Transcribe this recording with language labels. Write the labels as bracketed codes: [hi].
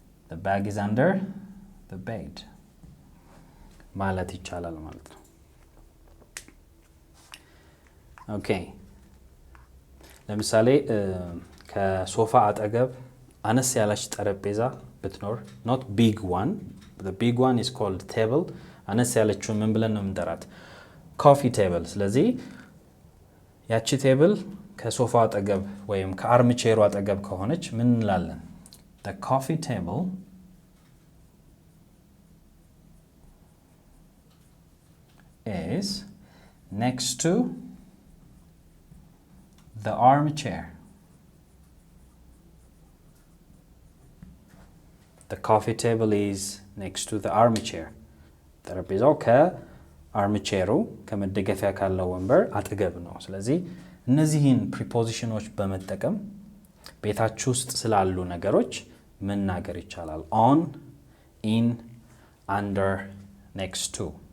[en] The bag is under the bed [am] ማለት ይቻላል ማለት ነው። [en] okay. [am] ለምሳሌ ከሶፋ አጠገብ አነስ ያለች ጠረጴዛ ብትኖር [en] not big one, the big one is called table. [am] አነስ ያለችውን ምን ብለን ነው የምንጠራት? coffee table. ስለዚህ ያቺ ቴብል ከሶፋ አጠገብ ወይም ከአርምቼሩ አጠገብ ከሆነች ምን እንላለን? [en] The coffee table is next to the armchair. The coffee table is next to the armchair. [am] ጠረጴዛው ከአርምቼሩ ከመደገፊያ ካለው ወንበር አጠገብ ነው። ስለዚህ እነዚህን ፕሪፖዚሽኖች በመጠቀም ቤታችሁ ውስጥ ስላሉ ነገሮች መናገር ይቻላል። [en] on, in, under, next to.